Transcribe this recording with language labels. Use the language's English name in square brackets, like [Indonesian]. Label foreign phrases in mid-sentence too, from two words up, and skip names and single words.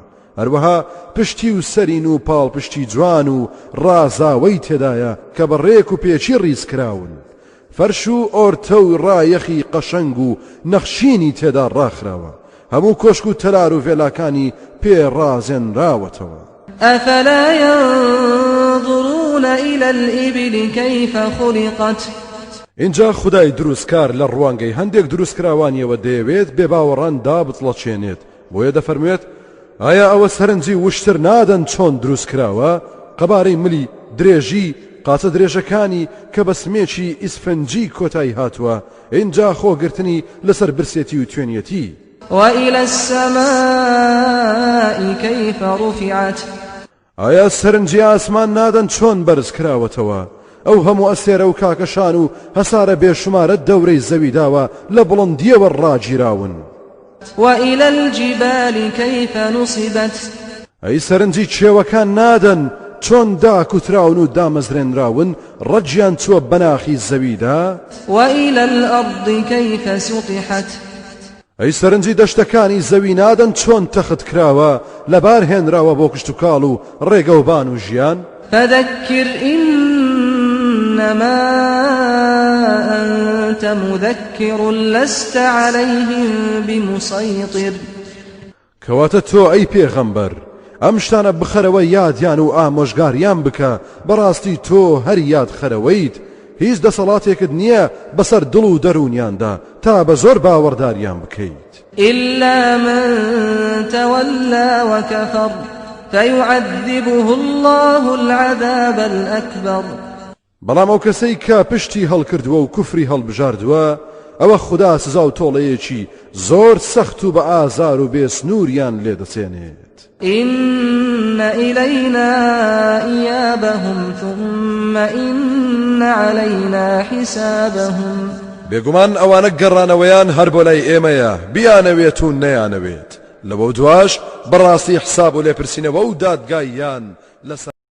[Central Kurdish] هەروەها پشتی و سەرین و پاڵپشتی جوان و ڕازاوەی تێدایە کە بە ڕێک و پێچی ڕیزکراون. فەرش و ئۆرتە و ڕایەخی قەشەنگ و نەخشینی تێدا ڕاخراوە. هەموو کۆشک و تەلار و فێلاکانی پێ ڕازێنراوەتەوە. [Arabic] ئەفەلا ينظرون إلى الإبل كيف خلقت. [Central Kurdish] اینجا خدای دروستکار لە ڕوانگەی هەندێک دروستکراوانیەوە دەیەوێت بێ باوەڕان دابتڵەچێنێت. بۆیە دەفەرموێت ئایا ئەوە سەرنجی وشتر نادەن چۆن دروستکراوە؟ قەبارەی ملی درێژی قاچە درێژەکانی کە بە سمێکی ئیسفەنجی کۆتایی هاتووە اینجا خۆگرتنی لەسەر برسێتی و توێنیەتی. [Arabic] وإلى السماء كيف رفعت. [Central Kurdish] ئایا سەرنجی ئاسمان نادەن چۆن بەرز کراوەتەوە؟ ئەو هەموو ئەستێرە و کاکەشان و هەسارە بێشمارە دەورەی زەویداوە لە بڵندیەوە ڕاگیراون. [Arabic] وإلى الجبال كيف نصبت. [Central Kurdish] ئەی سەرنجی کێوەکان نادەن چۆن داکوتراون و دامەزرێنراون ڕەجیان چووە بەناخی زەویدا. [Arabic] وإلى الأرض كيف سطحت. [Central Kurdish] ئەی سەرنجی دەشتەکانی زەوی نادەن چۆن تەخت کراوە لەبار هێنراوە بۆ کشت و کاڵ و ڕێگەوبان و ژیان. [Arabic] فذكر إنما أنت مذكر لست عليهم بمسيطر. [Central Kurdish] کەواتە تۆ ئەی پێغەمبەر ئەم شتانە بخەرەوە یادیان و ئامۆژگاریان بکە بەڕاستی تۆ هەر یاد خەرەوەیت هیچ دەسەڵاتێکت نییە بەسەر دڵ و دەرونیاندا تا بە زۆر باوەڕداریان بکەیت. [Arabic] إلا من تولى وكفر فيعذبه الله العذاب الأكبر. [Central Kurdish] بەڵام ئەو کەسەی کە پشتی هەڵکردووە و کوفری هەڵبژاردووە ئەوە خوددا سزا و تۆڵەیەکی زۆر سەخت و بە ئازار و بێسنووریان لێدەچێنێت. [Arabic] إن إلينا إيابهم ثم إن علينا حسابهم. [Central Kurdish] بێگومان ئەوانە گەڕانەوەیان هەر بۆ لای ئێمەیە بیانەوێت و نەیانەوێت لەوە دواش بەڕاستی حساب و لێپرسینەوە و دادگاییان لەسەر